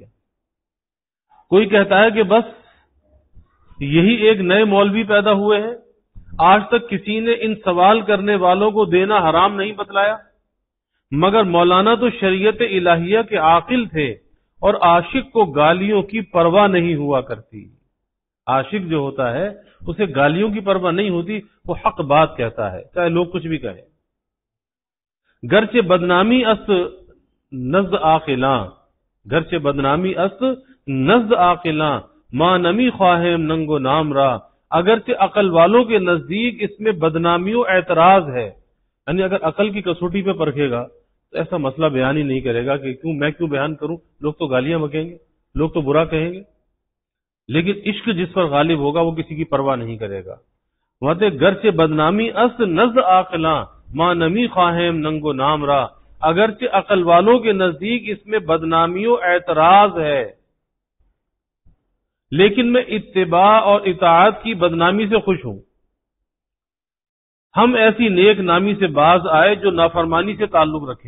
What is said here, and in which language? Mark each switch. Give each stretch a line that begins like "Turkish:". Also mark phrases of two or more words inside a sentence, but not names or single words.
Urdu: کوئی کہتا ہے کہ بس یہی ایک نئے مولوی پیدا ہوئے ہیں، آج تک کسی نے ان سوال کرنے والوں کو دینا حرام نہیں بتلایا، مگر مولانا تو شریعت الہیہ کے عاقل تھے اور عاشق کو گالیوں کی پرواہ نہیں ہوا کرتی۔ عاشق جو ہوتا ہے اسے گالیوں کی پرواہ نہیں ہوتی، وہ حق بات کہتا ہے چاہے لوگ کچھ بھی کہیں۔
Persian: گرچہ بدنامی است نزد عاقلاں، گرچہ بدنامی است نزد عاقلاں، ماں نمی خواہم ننگ و نام را،
Urdu: اگرچہ عقل والوں کے نزدیک اس میں بدنامی و اعتراض ہے۔ یعنی اگر عقل کی کسوٹی پہ پرکھے گا تو ایسا مسئلہ بیان ہی نہیں کرے گا کہ میں کیوں بیان کروں، لوگ تو گالیاں بکیں گے، لوگ تو برا کہیں گے۔ لیکن عشق جس پر غالب ہوگا وہ کسی کی پرواہ نہیں کرے گا۔
Persian: گرچہ بدنامی است نزد عاقلاں، ماں نمی خواہم ننگ و نام را،
Urdu: اگرچہ عقل والوں کے نزدیک اس میں بدنامی و اعتراض ہے۔ لیکن میں اتباع اور اطاعت کی بدنامی سے خوش ہوں۔ ہم ایسی نیک نامی سے باز آئے جو نافرمانی سے تعلق رکھے۔